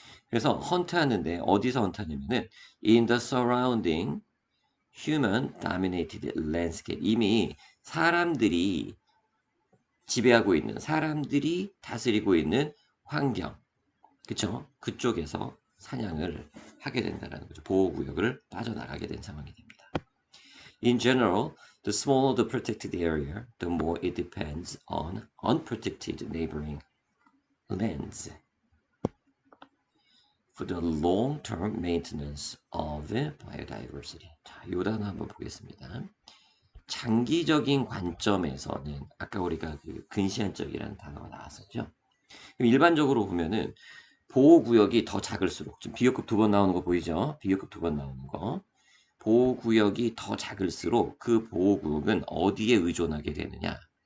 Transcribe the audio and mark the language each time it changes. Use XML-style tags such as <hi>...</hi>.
<ko>그래서 헌트 하는데 어디서 헌트 하냐면은</ko> <en>in the surrounding human dominated landscape</en> <ko>이미 사람들이 지배하고 있는 사람들이 다스리고 있는 환경 그쵸? 그쪽에서 사냥을 하게 된다는 거죠. 보호구역을 빠져나가게 된 상황이 됩니다.</ko> <en>In general, the smaller the protected area, the more it depends on unprotected neighboring lands for the long-term maintenance of biodiversity.</en> <ko>자, 요 단어 한번 보겠습니다. 장기적인 관점에서는 아까 우리가 그 근시안적이라는 단어가 나왔었죠. 일반적으로 보면은 보호구역이 더 작을수록 지금 비교급 2번 나오는 거 보이죠? 비교급 2번 나오는 거. 보호구역이 더 작을수록 그 보호구역은 어디에 의존하게 되느냐?</ko>